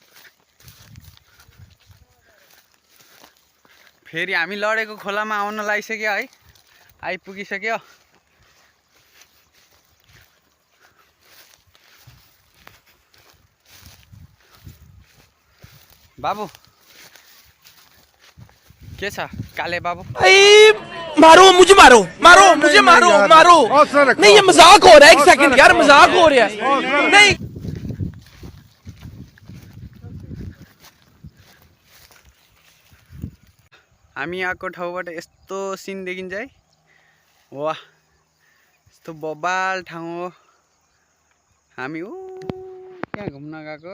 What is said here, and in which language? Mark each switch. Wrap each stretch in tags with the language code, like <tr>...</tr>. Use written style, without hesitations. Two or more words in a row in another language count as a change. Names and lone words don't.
<ne>फेरि हामी लडेको खोलामा आउन लागिसक्यो है। आइपुगिसक्यो। बाबु के छ काले बाबु?</ne> <hi>मारो मुझे, मारो मारो मुझे, मारो मारो। नहीं, ये मजाक हो रहा है। एक सेकंड यार, मजाक हो रहा है। नहीं,</hi> <ne>हामी आएको ठाउँबाट यस्तो सिन देखिन्छ है। वाह, यस्तो बबाल ठाउँ हो। हामी त्यहाँ घुम्न गएको।</ne>